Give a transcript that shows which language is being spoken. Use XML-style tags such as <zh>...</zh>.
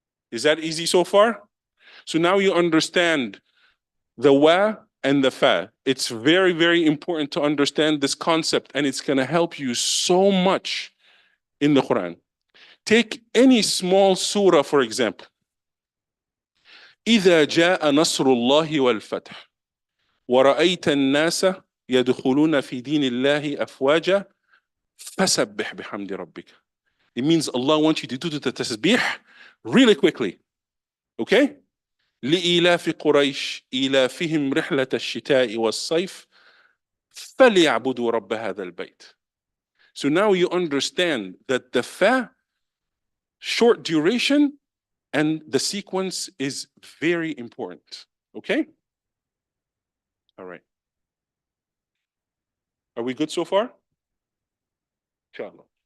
<en>Is that easy so far? So now you understand the wa and the fa. It's very, very important to understand this concept, and it's going to help you so much in the Quran. Take any small surah, for example.</en> <ar>إذا جاء نصر الله والفتح ورأيت الناس يدخلون في دين الله أفواجا فسبح بحمد ربك.</ar> <en>It means Allah wants you to do the tasbih really quickly. Okay?</en> <ar>لإيلاف قريش إيلافهم رحلة الشتاء والصيف فليعبدوا رب هذا البيت.</ar> <en>So now you understand that the fa, short duration, and the sequence is very important. Okay? All right. Are we good so far? Inshallah.</en>